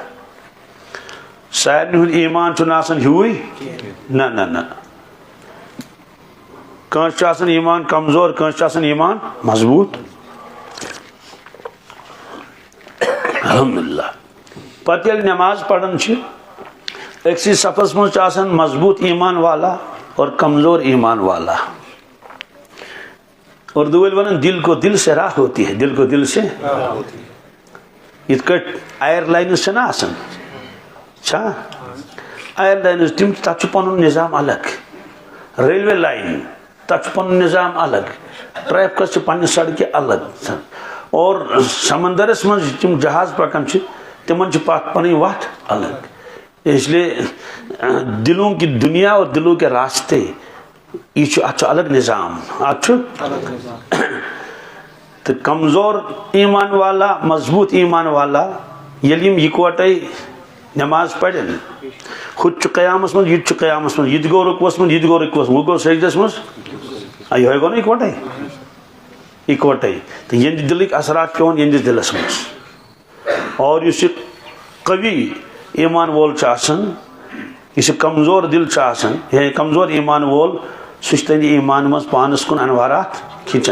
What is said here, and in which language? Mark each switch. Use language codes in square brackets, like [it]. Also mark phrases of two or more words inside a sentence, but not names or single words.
[ks] سارنٕے ہُنٛد ایمان چھُنہٕ آسان ہیوٗے نہ نہ نہ. کٲنٛسہِ چھُ آسان ایمان کمزور کٲنٛسہِ چھُ آسان ایمان مضبوٗط. الحمدللہ. پتہٕ ییٚلہِ نٮ۪ماز پران چھِ أکسٕے صفس منٛز چھُ آسان مضبوٗط ایمان والا اور کمزور ایمان والا. اردو وٲلۍ ونان [ur] دل کو دل سے راہ ہوتی ہے. دل کو دل سے [ks] یِتھ کٲٹھۍ [en] air lines [ks] چھنہ آسان چھا [en] air lines [ks] تِم تتھ چھُ پنُن نظام الگ. [en] railway line [ks] تتھ چھُ پنُن نظام الگ. ٹریفکس چھِ پننہِ سڑکہِ الگ. اور سمندرس منٛز تِم جہاز پکان چھِ تِمن چھِ پنٕنۍ وتھ الگ. [ur] اس لیے دلوں کی دنیا اور دلوں کے راستے [ks] یہ چھُ اتھ چھُ الگ نظام. اتھ چھُ تو کمزور ایمان والا مضبوط ایمان والا ییٚلہِ یِم یِکوٹے نٮ۪ماز پرن ہُہ تہِ چھُ قیامس منٛز یہِ تہِ چھُ قیامس منٛز. یہِ تہِ گوٚو رُکوس منٛز یہِ تہِ گوٚو رُکوس منٛز. ہُہ گوٚو سجدس منٛز یِہوے گوٚو نا اِکوٹے اِکوٹے. تہٕ یِہنٛدِ دلٕکۍ اثرات پیٚوان یِہنٛدِس دلس منٛز. اور یُس یہِ قوی ایمان وول چھُ آسان یُس یہِ کمزور دل چھُ آسان یا کمزور ایمان وول سُہ چھُ تہنٛدِ ایمان منٛز پانس کُن انوارات کھِنچان.